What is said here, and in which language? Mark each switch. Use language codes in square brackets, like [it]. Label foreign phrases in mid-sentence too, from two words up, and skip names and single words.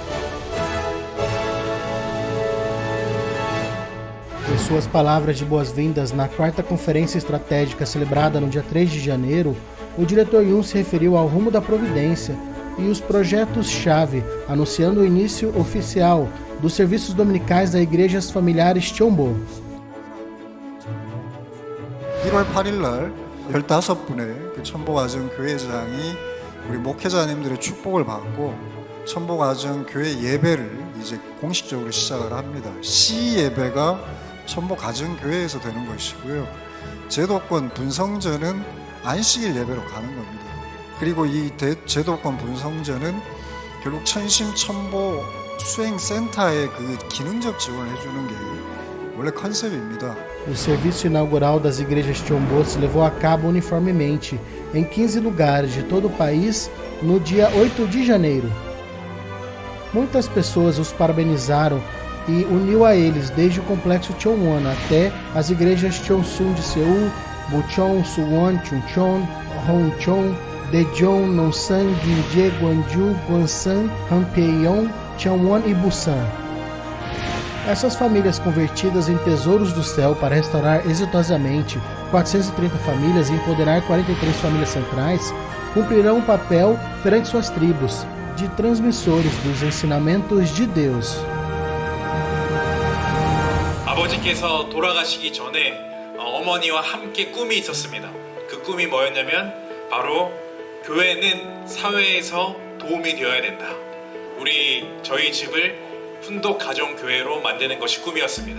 [pt] Em suas palavras de boas-vindas na 4ª Conferência Estratégica celebrada no dia 3 de janeiro, o diretor Yun se referiu ao rumo da providência e os projetos-chave, anunciando o início oficial dos serviços dominicais das igrejas familiares Chombo. [ko] 1월 8일 날 15분의 그 첨보가정 교회장이 우리 목회자님들의 축복을 받고 첨보가정 교회 예배를 이제 공식적으로 시작을 합니다. 시 예배가 첨보가정 교회에서 되는 것이고요. 제도권 분성전은 안식일 예배로 가는 겁니다. 그리고 이 제도권 분성전은 결국 천심천보 수행센터의 그 기능적 지원을 해주는 게 원래 컨셉입니다. [pt] O serviço inaugural das igrejas Chombo se levou a cabo uniformemente em 15 lugares de todo o país no dia 8 de janeiro. Muitas pessoas os parabenizaram e uniu a eles desde o complexo Cheonwon até as igrejas Cheonsun de Seul, Bucheon, Suwon, Chuncheon, Hongcheon, Daejeon, Nonsan, Ginje, Gwangju, Gwansan, Hampeyeon, Changwon e Busan. Essas famílias convertidas em tesouros do céu para restaurar exitosamente 430 famílias e empoderar 43 famílias centrais cumprirão um papel perante suas tribos de transmissores dos ensinamentos de Deus. [ko] 아버지께서 돌아가시기 전에 어머니와 함께 꿈이 있었습니다. 그 꿈이 뭐였냐면 바로 교회는 사회에서 도움이 되어야 된다. 저희 집을 훈독 가정교회로 만드는 것이 꿈이었습니다.